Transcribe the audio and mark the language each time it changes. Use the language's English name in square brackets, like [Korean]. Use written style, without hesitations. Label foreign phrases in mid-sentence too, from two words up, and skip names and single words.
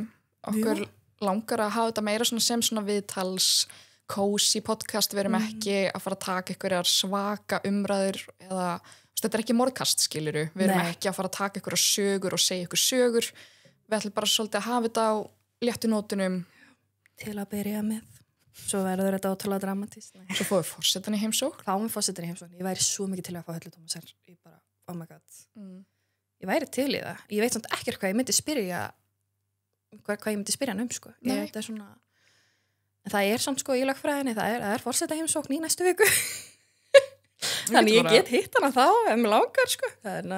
[Icelandic] Okkur langar að hafa þetta meira svona sem svona viðtals cozy podcast, við erum ekki að fara að taka einhverjar svaka umræður eða, þetta er ekki morðkast, skiluru, við erum Nei. ekki að fara að taka einhverjar sögur og segja ykkur sögur, við ætlum bara svolítið að hafa þetta á léttu nótunum. til að byrja með. Svo verður þetta ótrúlega dramatist. Svo fóðum við forsetan í heimsókn. Fáum fórsetin í heimsókn. Ég væri svo mikið til að fá Höllu Tómasar. Ég bara, [English] oh my god. [Icelandic] Ég væri til í það. Ég veit samt ekkert hvað ég myndi spyrja hvað ég myndi spyrja hann sko. Nei. Þetta er svona, en það er samt sko í lögfræðinni, það er forseta heimsókn í næstu viku. Þannig ég get hitt hana þá ef mig langar sko. Það er